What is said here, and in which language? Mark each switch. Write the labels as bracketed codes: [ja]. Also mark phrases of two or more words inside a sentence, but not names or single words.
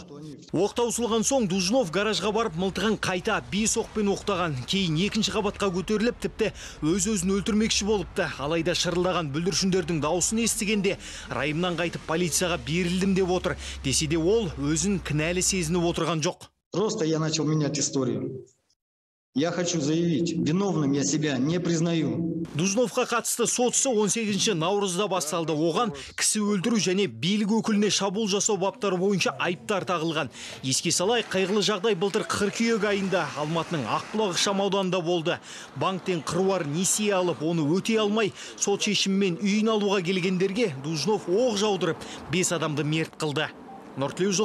[kk] Таусылған соң Дужнов гаражға барып мылтығын қайта 5 оқпен оқтаған. Кейін екінші қабатқа көтеріліп, тіпті өз-өзін өлтірмекші болыпты. Алайда шырылдаған бүлдіршіндердің дауысын естігенде райымнан қайтып полицияға берілдім деп отыр. Десе де ол өзін кінәлі сезініп отырған жоқ. [ru] Просто я начал менять историю. Я хочу заявить, виновным я себя не признаю. [kk] Дужновқа қатысты сот ісі 18 наурызда басталды. Оған кісі өлтіру және билік өкіліне шабуыл жасау баптары бойынша айыптар тағылған. Еске салайық, қайғылы жағдай былтыр қыркүйек айында Алматының Ақбұлақ ықшам ауданында болды. Банктен қыруар несие алып, оны өтей алмай, сот шешімімен үйін алуға келгендерге Дужнов оқ жаудырып, 5 адамды мерт қылды.